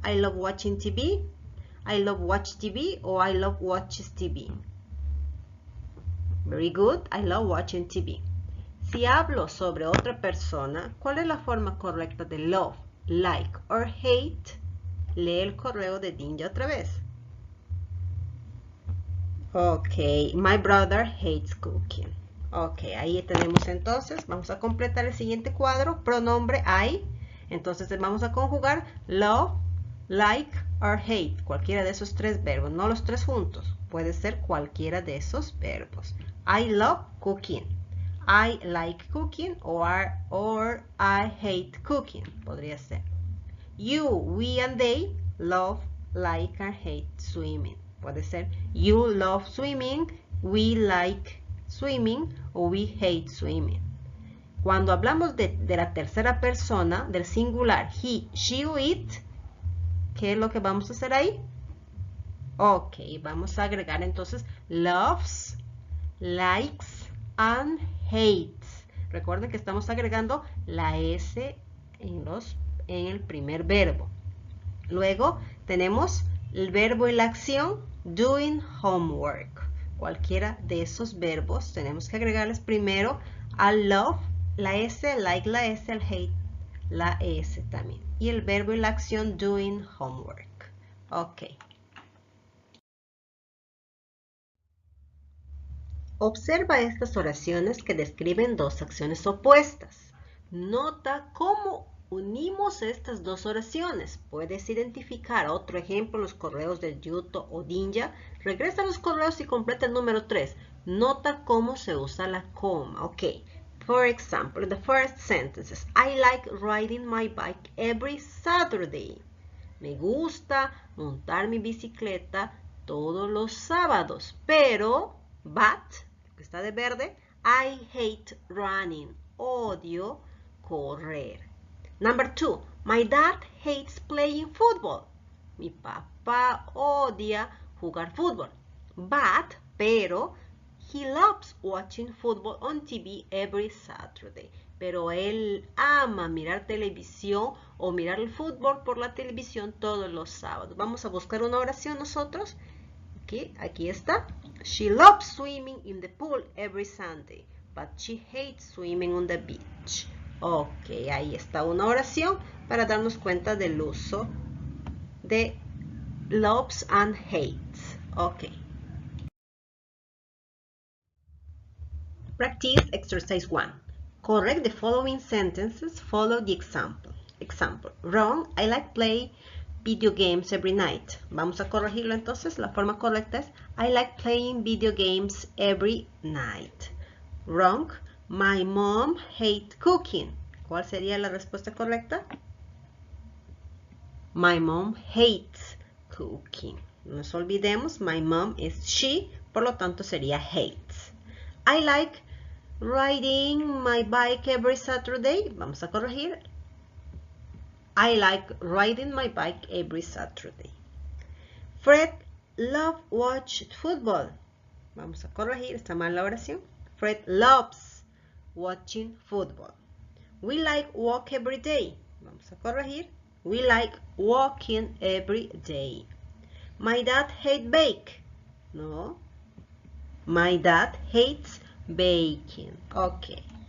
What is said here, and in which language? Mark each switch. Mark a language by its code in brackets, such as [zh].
[en] I love watching TV, I love watch TV o I love watches TV. Very good. I love watching TV. [es] Si hablo sobre otra persona, ¿cuál es la forma correcta de love, like or hate? Lee el correo de Dinja otra vez. [en] Ok, my brother hates cooking. [es] Ok, ahí tenemos entonces, vamos a completar el siguiente cuadro, pronombre I. Entonces vamos a conjugar love, like or hate, cualquiera de esos tres verbos, no los tres juntos, puede ser cualquiera de esos verbos. [en] I love cooking, I like cooking or I hate cooking, [es] podría ser. [en] You, we and they love, like and hate swimming. [es] Puede ser [en] you love swimming, we like swimming o we hate swimming. [es] Cuando hablamos de la tercera persona, del singular he, she o it, ¿qué es lo que vamos a hacer ahí? Ok, vamos a agregar entonces [en] loves, likes and hates. [es] Recuerden que estamos agregando la S en el primer verbo. Luego tenemos el verbo y la acción [en] doing homework. [es] Cualquiera de esos verbos tenemos que agregarles primero al love, la S, like la S, al hate, la S también. Y el verbo y la acción [en] doing homework. [es] Ok. Observa estas oraciones que describen dos acciones opuestas. Nota cómo unimos estas dos oraciones. Puedes identificar otro ejemplo en los correos del Yuto o Dinja. Regresa a los correos y completa el número 3. Nota cómo se usa la coma. Ok. [en] For example, the first sentences. I like riding my bike every Saturday. [es] Me gusta montar mi bicicleta todos los sábados. Pero, [en] but, [es] que está de verde, [en] I hate running. [es] Odio correr. [en] Number 2, my dad hates playing football. [es] Mi papá odia jugar fútbol. [en] But, [es] pero, [en] he loves watching football on TV every Saturday. [es] Pero él ama mirar televisión o mirar el fútbol por la televisión todos los sábados. Vamos a buscar una oración nosotros. Aquí está. [en] She loves swimming in the pool every Sunday, but she hates swimming on the beach. [es] Ok, ahí está una oración para darnos cuenta del uso de [en] loves and hates. Ok. Practice exercise 1. Correct the following sentences. Follow the example. Example. Wrong. I like play video games every night. [es] Vamos a corregirlo entonces. La forma correcta es [en] I like playing video games every night. Wrong. My mom hates cooking. [es] ¿Cuál sería la respuesta correcta? [en] My mom hates cooking. [es] No nos olvidemos, [en] my mom is she, [es] por lo tanto sería [en] hates. I like riding my bike every Saturday. [es] Vamos a corregir. [en] I like riding my bike every Saturday. Fred loves watch football. [es] Vamos a corregir, está mal la oración. [en] Fred loves watching football. We like walk every day. [es] Vamos a corregir. [en] We like walking every day. My dad hates bake. No. My dad hates baking. Okay.